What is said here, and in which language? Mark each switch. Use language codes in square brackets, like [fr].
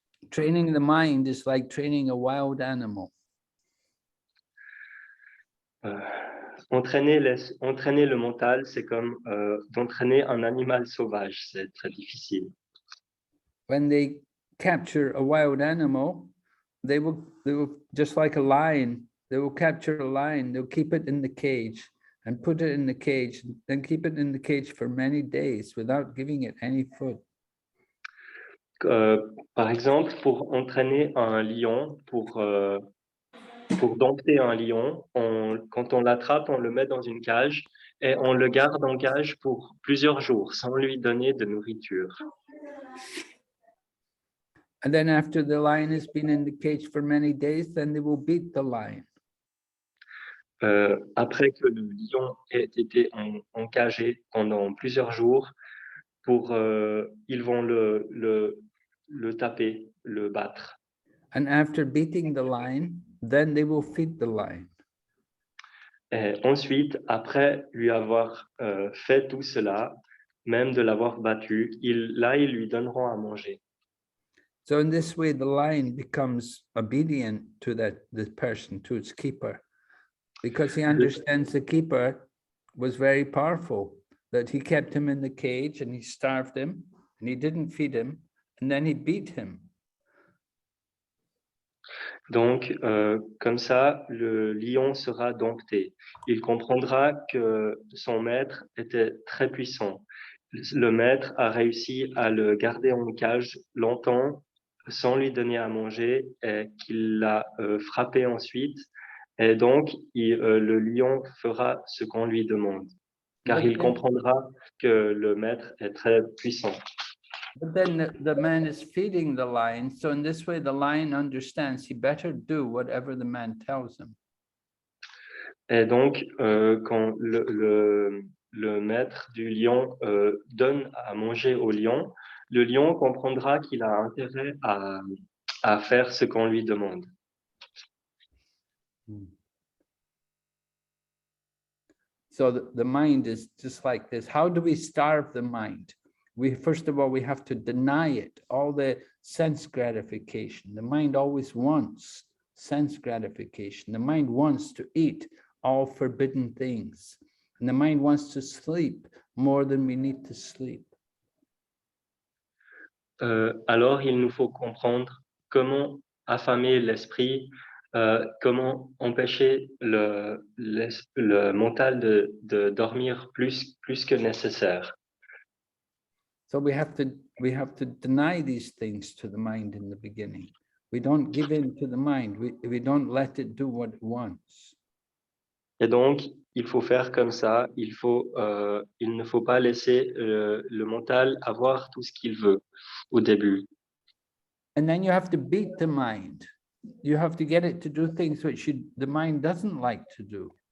[en] Training the mind is like training a wild animal. [fr] Entraîner le mental, c'est comme d'entraîner un animal sauvage, c'est très difficile. [en] When they capture a wild animal, they will just like a lion, they will capture a lion, they'll keep it in the cage and put it in the cage, then keep it in the cage for many days without giving it any food. [fr] Par exemple, pour entraîner un lion, pour dompter un lion, quand on l'attrape, on le met dans une cage et on le garde en cage pour plusieurs jours sans lui donner de nourriture. [en] And then after the lion has been in the cage for many days, then they will beat the lion. [fr] Après que le lion ait été encagé pendant plusieurs jours, ils vont le taper, le battre. [en] And after beating the lion, then they will feed the lion. [fr] Et ensuite, après lui avoir fait tout cela, même de l'avoir battu, ils lui donneront à manger. [en] So in this way, the lion becomes obedient to this person, to its keeper, because he understands the keeper was very powerful, that he kept him in the cage and he starved him and he didn't feed him and then he beat him. [fr] Donc, comme ça, le lion sera dompté. Il comprendra que son maître était très puissant. Le maître a réussi à le garder en cage longtemps sans lui donner à manger et qu'il l'a frappé ensuite. Et donc, le lion fera ce qu'on lui demande, car il comprendra que le maître est très puissant. [en] But then the man is feeding the lion. So in this way, the lion understands he better do whatever the man tells him. [fr] Et donc, quand le maître du lion donne à manger au lion, le lion comprendra qu'il a intérêt à faire ce qu'on lui demande. [en] So the mind is just like this. How do we starve the mind? First of all, we have to deny it, all the sense gratification. The mind always wants sense gratification. The mind wants to eat all forbidden things. And the mind wants to sleep more than we need to sleep. [fr] Alors, il nous faut comprendre comment affamer l'esprit, comment empêcher le mental de dormir plus que nécessaire. [en] So we have to deny these things to the mind in the beginning. We don't give in to the mind. We don't let it do what it wants. [fr] Et donc, il faut faire comme ça. Il ne faut pas laisser le mental avoir tout ce qu'il veut au début. [en] And then you have to beat the mind. You have to get it to do things which the mind doesn't like to do.